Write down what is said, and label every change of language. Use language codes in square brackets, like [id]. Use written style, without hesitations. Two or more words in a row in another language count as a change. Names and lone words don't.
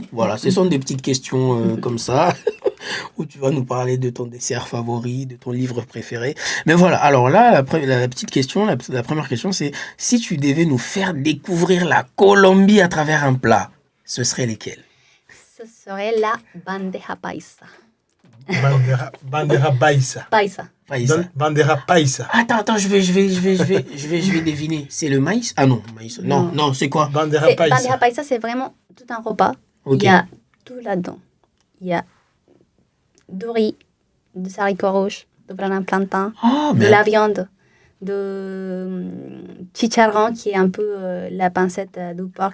[fr] Voilà, ce sont des petites questions comme ça, où tu vas nous parler de ton dessert favori, de ton livre préféré. Mais voilà, alors là, la petite question, la première question, c'est si tu devais nous faire découvrir la Colombie à travers un plat, ce serait lesquels? Ce serait la bandeja paisa. Bandera Paisa. Paisa. Bandera Paisa. Attends, je vais deviner. C'est le maïs? Ah non, maïs. Non, c'est quoi? Bandera Paisa. Bandera Paisa, c'est vraiment tout un repas. Ok. Il y a tout là-dedans. Il y a du riz, des haricots rouges, de banane plantain, de la viande, de chicharron qui est un peu la pancette du porc.